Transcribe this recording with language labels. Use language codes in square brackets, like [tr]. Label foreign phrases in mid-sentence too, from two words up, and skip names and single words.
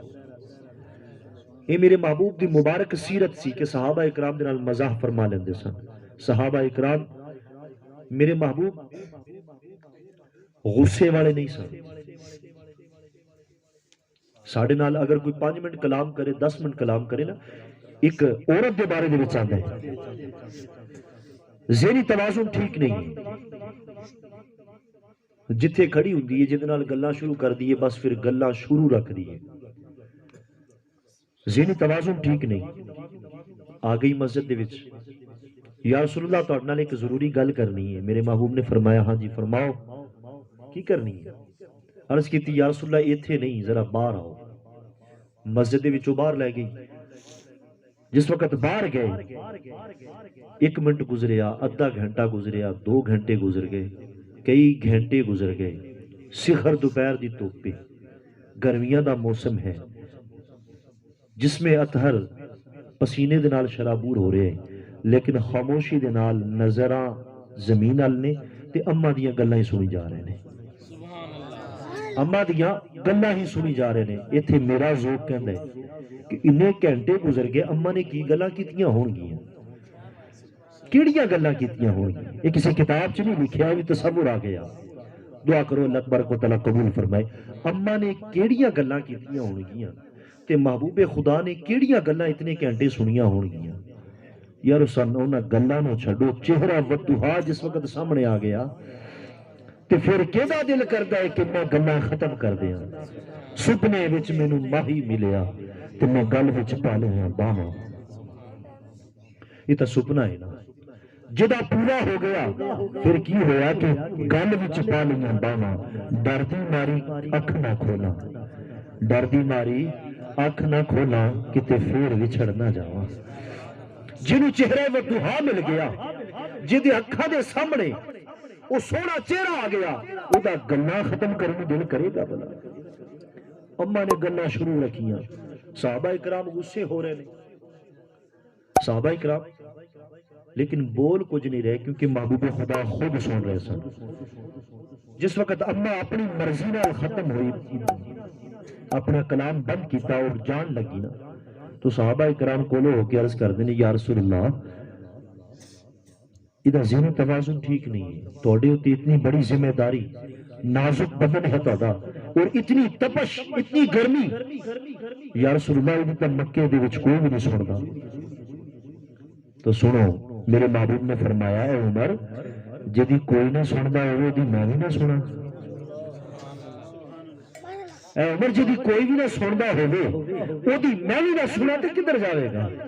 [pa] یہ میرے محبوب دی مبارک سیرت سی کہ صحابہ اکرام دے نال مزاح فرما لیندے سن۔ صحابہ اکرام میرے محبوب غصے والے نہیں سن، ساڑھے نال اگر کوئی 5 منٹ کلام کرے 10 منٹ کلام کرے نا، ایک عورت دے بارے دے وچ آندا ہے ذہنی توازن ٹھیک نہیں ہے، جتھے کھڑی ہوندی ہے جدے نال گلاں شروع کر دیے بس پھر گلاں شروع رکھ دیے، ذہنی توازن ٹھیک نہیں۔ آ گئی مسجد دے وچ، [ar] یا رسول اللہ [pa] تہاڈے نال ایک ضروری گل کرنی ہے۔ میرے محبوب نے فرمایا ہاں جی فرماؤ، کی کرنی ہے؟ عرض کیتی [ar] یا رسول اللہ [pa] ایتھے نہیں ذرا باہر آؤ۔ مسجد دے وچوں باہر لے گئی، جس وقت باہر گئے 1 منٹ گزریا، آدھا گھنٹہ گزریا، 2 گھنٹے گزر گئے، کئی گھنٹے گزر گئے، سحر دوپہر دی دھوپ، گرمیاں دا موسم ہے، جس میں اطہر پسینے دے نال شرابور ہو رہے ہیں، لیکن خاموشی دے نال نظراں زمین ال نے تے اماں دیاں گلاں ہی سنی جا رہے ہیں، اماں دیاں گلاں ہی سنی جا رہے ہیں۔ ایتھے میرا ذوق کہندا ہے کہ انہیں گھنٹے گزر گئے، اماں نے کی گلاں کیتیاں ہون گیاں، کیڑیاں گلاں کیتیاں ہون گیاں؟ یہ کسی کتاب چ نہیں لکھیا، بھی تصور آ گیا۔ دعا کرو اللہ تبارک و تعالیٰ قبول فرمائے۔ اماں نے کیڑیاں گلاں کیتیاں ہون گیاں تے محبوب خدا نے کیڑیاں گلاں اتنے گھنٹے سنیاں ہون گیاں؟ یار انہاں گلاں نو چھڈو، چہرہ ودھا جس وقت سامنے آ گیا تے پھر کیدا دل کردا ہے کہ میں گلاں ختم کر دیاں۔ سپنے وچ مینوں ماہی ملیا تے میں گل وچ پا لیاں باواں، یہ تو سپنا ہے نا، جدا پورا ہو گیا پھر کی ہویا کہ گل وچ پا لیاں باواں، ڈردی ماری اکھ نہ کھولاں، ڈردی ماری اکھ نہ کھولاں کتے پھر وچھڑ نہ جاواں۔ جنوں چہرہ ودھا مل گیا، جدے اکھاں دے سامنے وہ سونا چہرہ آ گیا، او دا گلاں ختم کرنے دل کرے گا بلا؟ اماں نے گلاں شروع رکھیاں، صحابہ اکرام غصے ہو رہے ہیں، صحابہ اکرام لیکن بول کچھ نہیں رہے کیونکہ محبوب خدا خود سن رہے سن۔ جس وقت اماں اپنی مرضی نال ختم ہوئی، اپنا کلام بند کیتا اور جان لگی نا، تو صحابہ اکرام کولو ہو کے عرض کر دینے [ar] یا رسول اللہ [pa] ادھا ذہنی توازن ٹھیک نہیں ہے، توڑے ہوتی اتنی بڑی ذمہ داری، نازک بدن ہے توڑا اور اتنی تپش اتنی گرمی، [ar] یا رسول اللہ [pa] ادھا مکے دے وچ کوئی بھی نہیں سندا۔ تو سنو میرے محبوب نے فرمایا اے عمر جدی کوئی نہ سندا ہوئے دی میں بھی نہ سنا، اے عمر جی کوئی بھی نہ سندا ہوئے او دی میں بھی نہ سنا تے کدھر جاوے گا